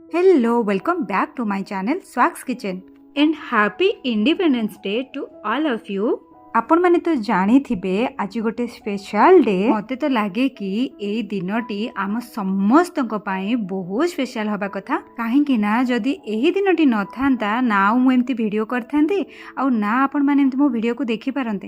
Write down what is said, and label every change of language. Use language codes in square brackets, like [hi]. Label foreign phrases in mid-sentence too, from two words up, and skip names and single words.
[en] Hello, welcome back to my channel Swag's Kitchen and happy Independence Day to all of you. [or] ଆପଣ ମାନେ ତ ଜାଣି ଥିବେ ଆଜି ଗୋଟେ [en] special day [or] ମତେ ତ ଲାଗେ କି ଏଇ ଦିନଟି ଆମ ସମସ୍ତ ବହୁତ ସ୍ପେଶାଲ ହବା କଥା କହିଁ ନା ଯଦି ଏହି ଦିନଟି ନ ଥାନ୍ତା ନା ମୁଁ ଏମିତି ଭିଡିଓ କରିଥାନ୍ତି ଆ ନା ଆପଣ ମାନେ ଏମିତି ମୋ ଭିଡିଓ କୁ ଦେଖି ପାରନ୍ତେ।